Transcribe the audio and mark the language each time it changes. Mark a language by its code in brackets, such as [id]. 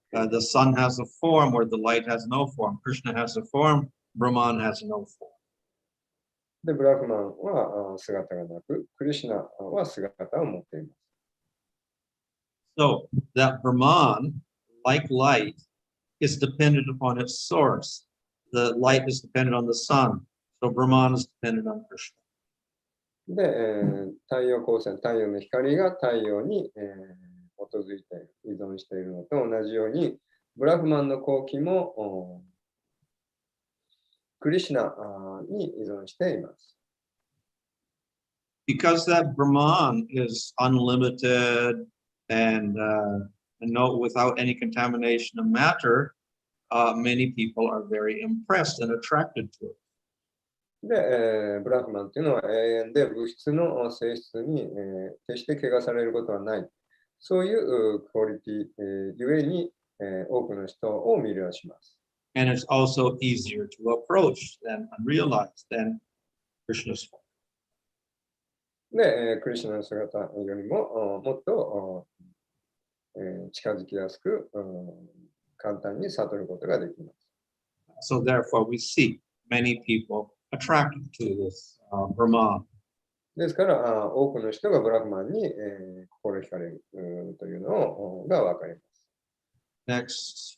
[en] The sun has a form where the light has no form. Krishna has a form, Brahman has no form. [ja] で、ブラフマンは姿がなく、クリシュナは姿を持っています。 [en] So that Brahman, like light, is dependent upon its source. The light is dependent on the sun. So Brahman is dependent on Krishna. [ja] で、太陽光線、太陽の光が太陽に、基づいて依存しているのと同じように、ブラフマンの光輝もクリシュナに依存しています。 [en] Because that Brahman is unlimited and without any contamination of matter, many people are very impressed and attracted to it. [ja] で、ブラフマンというのは永遠で物質の性質に、決して汚されることはない。そういうクオリティ、ゆえに、多くの人を魅了します。 [en] And it's also easier to approach and realize than Krishna's form. [ja] で、クリシュナの姿よりももっと近づきやすく、簡単に悟ることができます。 [en] So therefore we see many people attracted to this Brahman. [ja] ですから、多くの人がブラフマンに、心惹かれるというのがわかります。